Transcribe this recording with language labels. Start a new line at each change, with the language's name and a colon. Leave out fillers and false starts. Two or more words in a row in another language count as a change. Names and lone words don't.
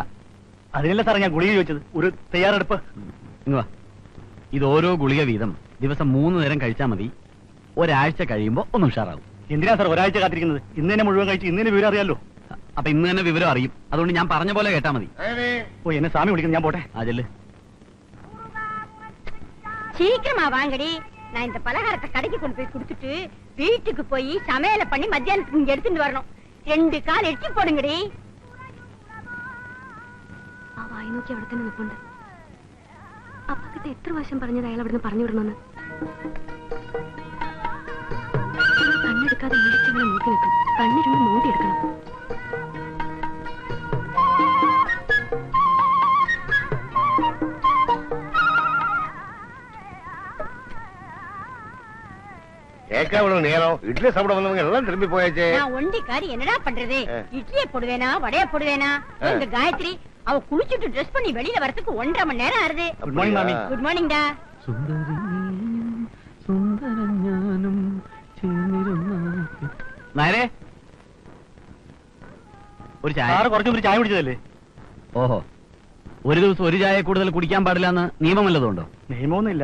Malayalam: അതിനല്ല സാറേ ഞാൻ ഗുളിക ചോദിച്ചത്. ഒരു തയ്യാറെടുപ്പ്. ഇങ്ങ് വാ. ഇത് ഓരോ ഗുളിക വീതം ദിവസം 3 നേരം കഴിച്ചാൽ മതി. ഒരാഴ്ച കഴിയുമ്പോ ഒന്ന് ഉഷാറാവും. എന്തിനാ സാർ ഒരാഴ്ച കാത്തിരിക്കുന്നത്? ഇന്ന് തന്നെ മുഴുവൻ കഴിച്ച് ഇന്ന് തന്നെ വിവരം അറിയാലോ. അപ്പൊ ഇന്ന് തന്നെ വിവരം അറിയും. അതുകൊണ്ട് ഞാൻ പറഞ്ഞ പോലെ കേട്ടാ മതി. ഓ, എന്നെ സ്വാമി വിളിക്കുന്നു, ഞാൻ പോട്ടെ. അതല്ലേ,
Tamil: சீக்கிரமா வாங்கடி. நான் இந்த பலகாரத்தை கடைக்கு கொண்டு போய் கொடுத்துட்டு வீட்டுக்கு போய் சமையல பண்ணி மத்தியானத்துக்கு இங்க எடுத்துட்டு வரணும். 2 கால் எட்டி போடுங்கடி.
Malayalam: ആ വായി നോക്കി അവിടെ തന്നെ നിൽപ്പുണ്ട്. അപ്പക്കിട്ട് എത്ര വർഷം പറഞ്ഞത് അയാൾ അവിടുന്ന് പറഞ്ഞു വിടണമെന്ന്. കണ്ണെടുക്കാതെ ഇടിച്ചവനെ നോക്കി നിൽക്കും. കണ്ണിരുന്ന് നോക്കിയെടുക്കണം.
Tamil: கேட்காம நேரம் இட்லி சாப்பிட வந்தவங்க எல்லாம் திரும்பி போயாச்சே. நான் ஒண்டிக்காரி என்னடா பண்றது? இட்லியை போடுவேனா வடைய போடுவேனா? இந்த காயத்ரி அவ குளிச்சுட்டு ட்ரெஸ் பண்ணி வெளியில வரதுக்கு 1.5 மணி நேரம் ஆறுது.
English: Good morning mami. Good morning da.
Malayalam: നേരെ ഒരു ചായ. സാറ് കുറച്ചു മുമ്പ് ചായ കുടിച്ചതല്ലേ? ഓഹോ, ഒരു ദിവസം ഒരു ചായ കൂടുതൽ കുടിക്കാൻ പാടില്ല എന്ന് നിയമമല്ലതുകൊണ്ടോ? നിയമമൊന്നുമില്ല.